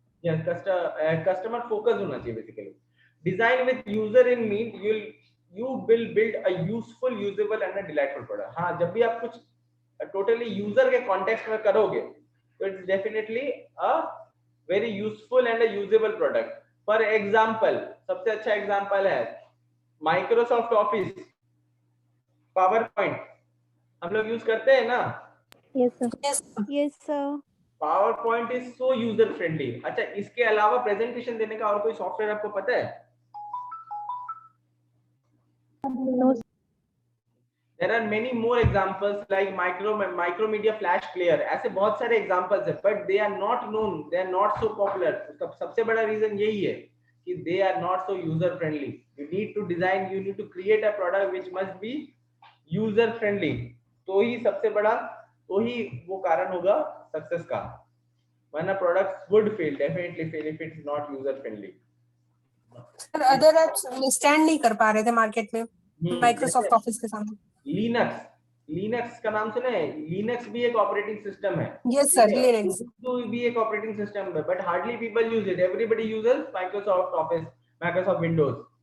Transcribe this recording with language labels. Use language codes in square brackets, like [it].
[en] Yes, customer focus [hi] होना चाहिए [en] basically. Design with user in mind, you will build a useful, usable and a delightful product. [hi] हाँ, जब भी आप कुछ totally user के context में करोगे, तो [en] it's definitely a very useful and a usable product. [hi] For example, सबसे अच्छा example है Microsoft Office, PowerPoint, हम लोग यूज करते हैं ना. [en] Yes, sir. Yes, sir. PowerPoint is so user friendly. [hi] अच्छा, इसके अलावा प्रेजेंटेशन देने का और कोई सॉफ्टवेयर आपको पता है? [en] No. There are many more examples like Micromedia Flash Player. [hi] ऐसे बहुत सारे examples हैं, [en] but they are not known, they are not so popular. [hi] उसका सबसे बड़ा reason यही है कि [en] they are not so user friendly. You need to design, you need to create a product which must be user friendly. [hi] तो ही वो कारण होगा success का. [en] When a product would fail, definitely fail if it is not user friendly. [hi] Sir other apps stand नहीं कर पा रहे थे मार्केट में माइक्रोसॉफ्ट ऑफिस के सामने. लिनक्स का नाम सुने हैं? लिनक्स भी एक ऑपरेटिंग सिस्टम है. [en] yes sir, Linux [hi] तो भी एक ऑपरेटिंग सिस्टम है, [en] But hardly people use it. Everybody uses Microsoft Office, Microsoft Windows.